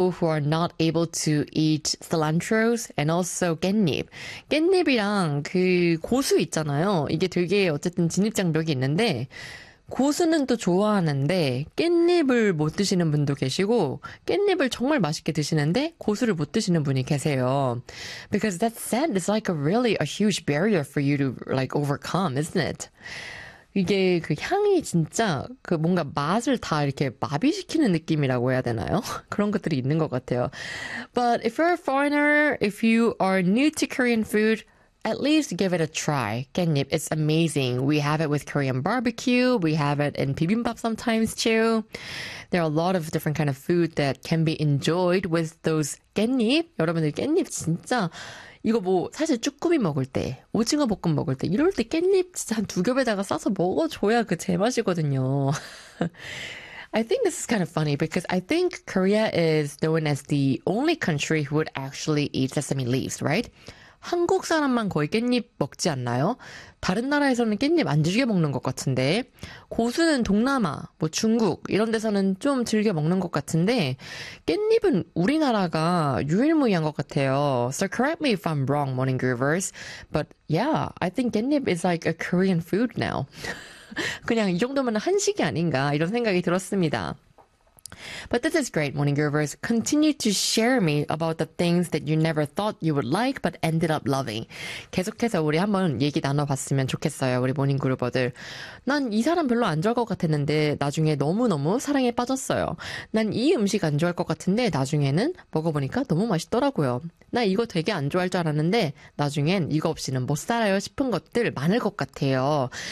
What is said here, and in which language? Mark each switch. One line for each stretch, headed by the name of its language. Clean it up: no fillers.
English: people who are not able to eat cilantros and also 깻잎.
Korean: 깻잎이랑 그 고수 있잖아요. 이게 되게 어쨌든 진입장벽이 있는데 고수는 또 좋아하는데 깻잎을 못 드시는 분도 계시고 깻잎을 정말 맛있게 드시는데 고수를 못 드시는 분이 계세요.
English: Because that scent is like a really a huge barrier for you to like overcome, isn't it?
Korean: 이게 그 향이 진짜 그 뭔가 맛을 다 이렇게 마비시키는 느낌이라고 해야 되나요? 그런 것들이 있는 것 같아요.
English: But if you're a foreigner, if you are new to Korean food, at least give it a try. 깻잎, it's amazing. We have it with Korean barbecue. We have it in bibimbap sometimes too. There are a lot of different kind of food that can be enjoyed with those 깻잎.
Korean: 여러분들 깻잎 진짜 이거 뭐 사실 쭈꾸미 먹을 때, 오징어 볶음 먹을 때 이럴 때 깻잎 진짜 한두 겹에다가 싸서 먹어줘야 그 제맛이거든요.
English: I think this is kind of funny because I think Korea is known as the only country who would actually eat sesame leaves, right?
Korean: 한국 사람만 거의 깻잎 먹지 않나요? 다른 나라에서는 깻잎 안 즐겨 먹는 것 같은데, 고수는 동남아, 뭐 중국, 이런 데서는 좀 즐겨 먹는 것 같은데, 깻잎은 우리나라가 유일무이한 것 같아요.
English: So correct me if I'm wrong, Morning Groovers. But yeah, I think 깻잎 is like a Korean food now.
Korean: 그냥 이 정도면 한식이 아닌가, 이런 생각이 들었습니다.
English: But this is great, Morning Groovers. Continue to share me about the things that you never thought you would like but ended up loving.
Korean: 계속해서 우리 한번 얘기 나눠봤으면 좋겠어요, 우리 모닝 그루버들. 난이 사람 별로 안 좋아할 것 같았는데 나중에 너무너무 사랑에 빠졌어요. 난이 음식 안 좋아할 것 같은데 나중에는 먹어보니까 너무 맛있더라고요. 나 이거 되게 안 좋아할 줄 알았는데 나중엔 이거 없이는 못 살아요 싶은 것들 많을 것 같아요.